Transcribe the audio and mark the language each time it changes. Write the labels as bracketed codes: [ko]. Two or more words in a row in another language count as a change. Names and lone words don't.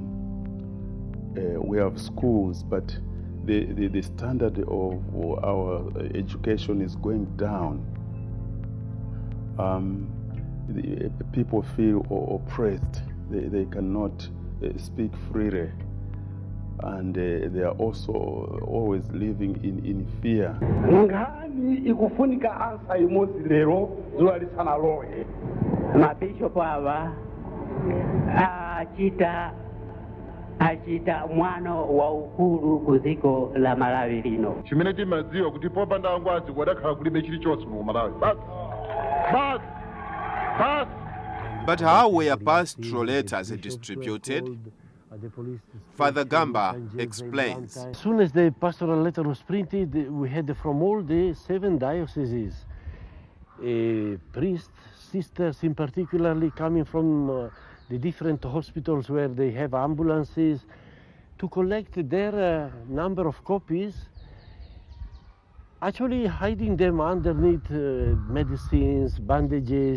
[en] We have schools, but the standard of our education is going down. People feel oppressed. They cannot speak freely. And they are also always living in fear. [tum] Nkhani ikufunika ansa imozi lero zuwa lisana loye. Mabishopu ava achita mwano wa ukulu kuziko la Malawi lino. [ny] Chimene timadziwa kuti popanda angwazi kwadakhala kulibe chilichonse mu Malawi. Bas. [en] But how were pastoral letters distributed? Father Gamba explains. As soon as the pastoral letter was printed, we had from all the 7 dioceses, priests, sisters in particularly coming from the different hospitals where they have ambulances to collect their number of copies, actually hiding them underneath medicines, bandages.